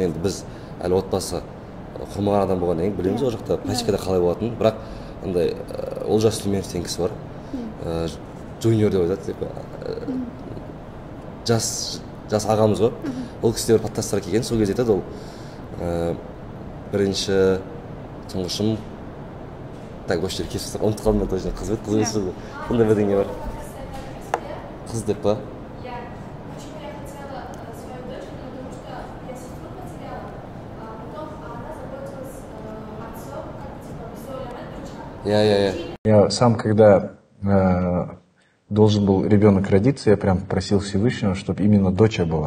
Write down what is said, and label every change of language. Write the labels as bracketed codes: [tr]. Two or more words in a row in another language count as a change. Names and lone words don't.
[kk] Енді біз әлі отбасы құрмаған адам болғаннан кейін білеміз ол жақта практикада қалай болатынын, бірақ андай Олжас Сүлейменов деген кісі бар, джуниор деп айтады, жас ағамыз ғой. Ол кісі де бір подкасттарға келген, сол кезде айтады, ол бірінші тұңғышым так осы жерге келіп ұмытып қалдым, мен точно қыз бет, қыз бет, сондай бірдеңе бар. Қыз деп па? [ru] Я сам, когда должен был ребенок родиться, я прям просил Всевышнего, чтобы именно дочь была.